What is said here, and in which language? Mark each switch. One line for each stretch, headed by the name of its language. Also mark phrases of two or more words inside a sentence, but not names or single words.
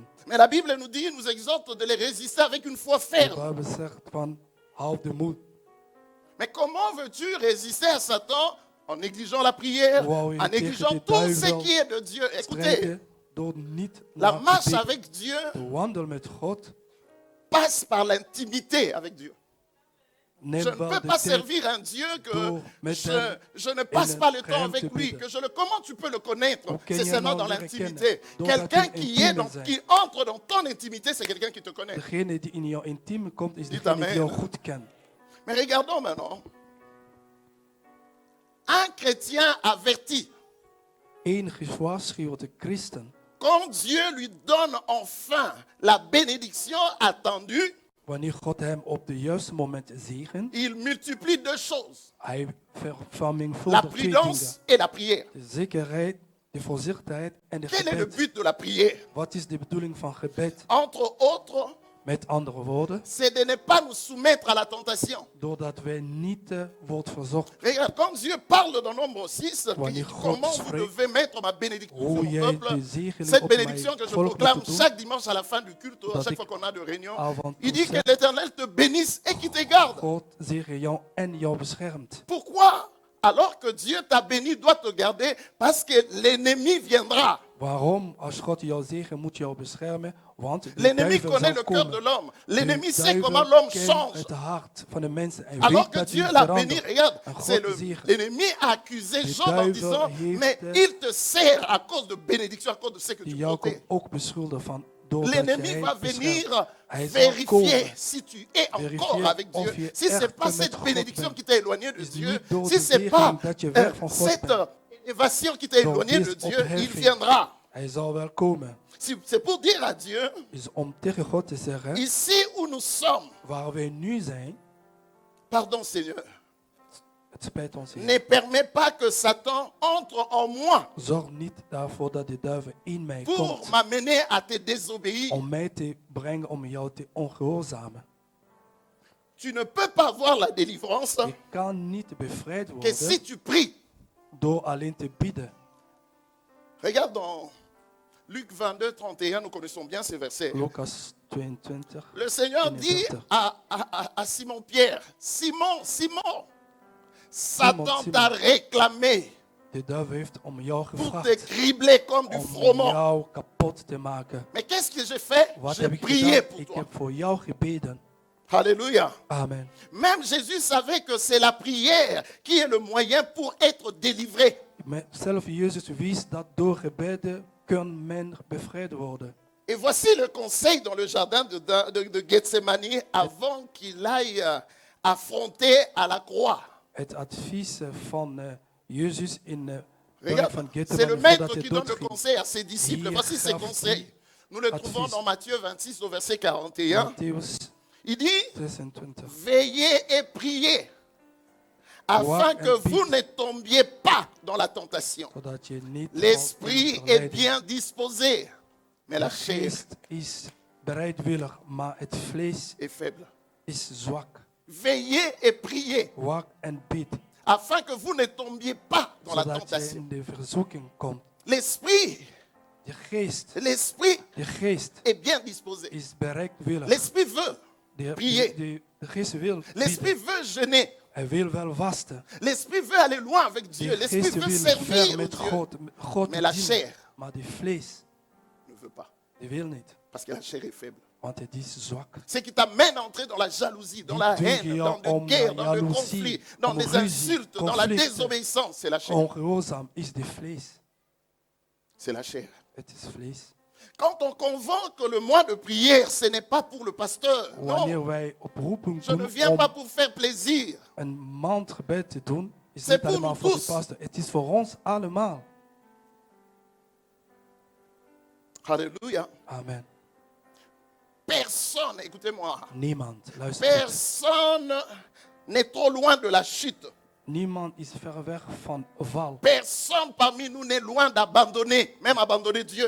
French: Mais la Bible nous dit, nous exhorte de les résister avec une foi
Dutch: De
French: ferme.
Dutch: Bijbel zegt van hou de moed.
French: Mais comment veux-tu résister à Satan en négligeant la prière,
Dutch: Wou je
French: en
Dutch: tegen
French: négligeant
Dutch: die
French: tout ce
Dutch: duivel
French: qui est de Dieu? Écoutez,
Dutch: Strijden door niet
French: la
Dutch: naar
French: marche
Dutch: gebed.
French: avec Dieu
Dutch: De wandel met God.
French: passe par l'intimité avec Dieu.
Dutch: Neem
French: Je ne
Dutch: wel
French: peux
Dutch: de
French: pas
Dutch: tijd
French: servir un Dieu que
Dutch: door met hem
French: je ne passe
Dutch: in
French: pas
Dutch: een
French: le temps avec
Dutch: geheim te
French: lui.
Dutch: bidden.
French: Comment tu peux le connaître?
Dutch: Hoe kun
French: C'est
Dutch: je
French: seulement
Dutch: nou
French: dans
Dutch: leren
French: l'intimité.
Dutch: kennen? Doordat
French: Quelqu'un
Dutch: je
French: qui,
Dutch: intiem bent.
French: qui entre dans ton intimité, c'est quelqu'un qui te connaît.
Dutch: Degene die in jouw intiem komt, is
French: Dites
Dutch: degene
French: amen.
Dutch: die jou goed kent.
French: Mais regardons maintenant. Un chrétien averti,
Dutch: Eén gewaarschuwde christen,
French: quand Dieu lui donne enfin la bénédiction attendue,
Dutch: wanneer God hem op de juiste moment zegent,
French: il multiplie deux choses.
Dutch: hij
French: La
Dutch: vermenigvuldigt twee dingen.
French: prudence et la prière.
Dutch: De zekerheid, de voorzichtigheid en de
French: Quel est le
Dutch: gebed.
French: but de la prière?
Dutch: Wat is de bedoeling van gebed?
French: Entre autres,
Dutch: Met andere woorden,
French: c'est de ne pas nous soumettre à la tentation.
Dutch: doordat wij niet wordt verzocht.
French: Regarde, quand Dieu parle dans Nombre 6,
Dutch: Wanneer
French: puis
Dutch: God
French: comment vous
Dutch: spreekt,
French: devez mettre ma bénédiction sur
Dutch: hoe
French: mon
Dutch: jij
French: peuple,
Dutch: de zegening
French: cette
Dutch: op
French: bénédiction que
Dutch: mijn
French: je
Dutch: volk
French: proclame
Dutch: moet doen,
French: chaque dimanche à la fin du culte, à
Dutch: dat
French: chaque
Dutch: ik
French: fois qu'on a de réunion, avant il
Dutch: toe
French: dit que
Dutch: zeg,
French: l'Éternel te bénisse et qu'il te garde.
Dutch: God zegen jou en jou beschermt.
French: Pourquoi, alors que Dieu t'a béni, doit te garder? Parce que l'ennemi viendra.
Dutch: Waarom? Als God jou zegen, moet jou beschermen. Want de
French: L'ennemi
Dutch: duivel
French: connaît
Dutch: zal
French: le cœur
Dutch: komen.
French: de l'homme.
Dutch: De
French: L'ennemi sait
Dutch: duivel
French: comment l'homme
Dutch: kent
French: change.
Dutch: het hart van de mensen en
French: Alors
Dutch: weet
French: que
Dutch: dat
French: Dieu
Dutch: hij
French: l'a béni,
Dutch: verandert.
French: regarde,
Dutch: En
French: c'est
Dutch: God zegen.
French: l'ennemi a accusé
Dutch: De
French: Job en
Dutch: duivel
French: disant,
Dutch: heeft,
French: mais il te sert à cause de bénédiction, à cause de ce que
Dutch: Die
French: tu
Dutch: jou
French: portais.
Dutch: komt ook beschuldigen van doordat
French: L'ennemi
Dutch: jij
French: va
Dutch: beschermt.
French: venir
Dutch: Hij zal
French: vérifier
Dutch: komen.
French: si tu es encore Vérifier avec
Dutch: of
French: Dieu.
Dutch: je
French: Si ce n'est
Dutch: echt
French: pas
Dutch: met
French: cette
Dutch: God
French: bénédiction
Dutch: bent.
French: qui t'a éloigné de
Dutch: Is
French: Dieu,
Dutch: niet door
French: si
Dutch: de
French: ce n'est pas
Dutch: zegening dat je weg van God
French: cette
Dutch: bent.
French: élévation qui t'a
Dutch: Door
French: éloigné de
Dutch: deze
French: Dieu, il
Dutch: opheffing.
French: viendra.
Dutch: Hij zal wel komen.
French: C'est pour dire à Dieu,
Dutch: Is om tegen God te zeggen,
French: ici où nous sommes,
Dutch: waar wij nu zijn,
French: pardon Seigneur,
Dutch: het spijt ons Heer.
French: ne permets pas que Satan entre en moi
Dutch: Zorg niet daarvoor dat de duivel in mij
French: pour
Dutch: komt.
French: m'amener à te désobéir.
Dutch: Om mij te brengen om jou te ongehoorzamen.
French: Tu ne peux pas avoir la délivrance
Dutch: Je kan niet bevrijd
French: que
Dutch: worden
French: si tu pries.
Dutch: door alleen te bidden.
French: Regarde Luc 22, 31, nous connaissons bien ces versets.
Dutch: Lucas 22.
French: Le Seigneur dit à Simon-Pierre, Simon, Simon, Satan
Dutch: Simon.
French: t'a réclamé
Dutch: De duivel heeft om jou
French: pour te
Dutch: gevraagd
French: cribler comme du
Dutch: om
French: froment.
Dutch: jou kapot te maken.
French: Mais qu'est-ce que j'ai fait?
Dutch: Wat
French: J'ai
Dutch: heb ik
French: prié
Dutch: gedaan?
French: pour
Dutch: Ik
French: toi.
Dutch: heb voor jou gebeden.
French: Alléluia.
Dutch: Amen.
French: Même Jésus savait que c'est la prière qui est le moyen pour être délivré.
Dutch: Maar zelf Jezus wist dat door gebeden kan men bevrijd worden.
French: Et voici le conseil dans le jardin de Gethsemane avant qu'il aille affronter à la croix.
Dutch: Het advies van Jezus in de
French: Regarde,
Dutch: van
French: c'est le
Dutch: Gethsemane
French: maître
Dutch: voordat hij
French: qui donne le
Dutch: doodging.
French: conseil à ses disciples.
Dutch: Hier
French: Voici ses
Dutch: gaf
French: conseils.
Dutch: hij
French: Nous le
Dutch: advies.
French: trouvons dans Matthieu 26 au verset 41.
Dutch: Matthäus
French: Il dit,
Dutch: 26.
French: veillez et priez afin
Dutch: Waak
French: que
Dutch: en
French: vous
Dutch: bid.
French: ne tombiez pas dans la tentation.
Dutch: Zodat je niet
French: L'esprit
Dutch: valt in
French: est
Dutch: verleiding.
French: bien disposé, mais la
Dutch: De
French: chair
Dutch: geest is bereidwillig, maar het vlees
French: est faible.
Dutch: is zwak.
French: Veillez et priez
Dutch: Waak en bid,
French: afin que vous ne tombiez pas dans la
Dutch: zodat je
French: tentation.
Dutch: in de verzoeking komt.
French: L'esprit
Dutch: De geest
French: est bien disposé.
Dutch: is bereidwillig.
French: L'esprit veut. prier.
Dutch: De geest wil
French: L'esprit
Dutch: bidden.
French: veut jeûner.
Dutch: Hij wil wel vasten.
French: L'esprit veut aller loin avec Dieu.
Dutch: De
French: L'esprit
Dutch: geest
French: veut
Dutch: wil
French: servir
Dutch: ver met
French: Dieu.
Dutch: God
French: Mais la
Dutch: dienen.
French: chair
Dutch: Maar de vlees,
French: ne veut pas.
Dutch: die wil niet.
French: Parce que la chair est faible.
Dutch: Want het is zwak.
French: C'est qui t'amène à entrer dans la jalousie, dans la
Dutch: Die
French: haine,
Dutch: duwt je
French: dans
Dutch: om
French: le guerre, dans le
Dutch: jaloezie,
French: conflit, dans
Dutch: om
French: les
Dutch: ruzie,
French: insultes, dans la
Dutch: conflicten.
French: désobéissance. C'est la chair.
Dutch: Ongehoorzaam is de vlees.
French: C'est la chair.
Dutch: Het is vlees.
French: Quand on convoque le mois de prière, ce n'est pas pour le pasteur.
Dutch: Wanneer
French: Non,
Dutch: wij oproeping
French: je ne
Dutch: doen
French: viens
Dutch: om
French: pas pour faire plaisir.
Dutch: een maandgebed te doen, is
French: C'est
Dutch: niet
French: pour
Dutch: allemaal
French: nous
Dutch: voor de
French: tous.
Dutch: pastor. Het is voor ons allemaal.
French: Alléluia.
Dutch: Amen.
French: Personne, écoutez-moi,
Dutch: Niemand, luister.
French: personne n'est trop loin de la chute.
Dutch: Niemand is ver weg van val.
French: Personne parmi nous n'est loin d'abandonner, même abandonner Dieu.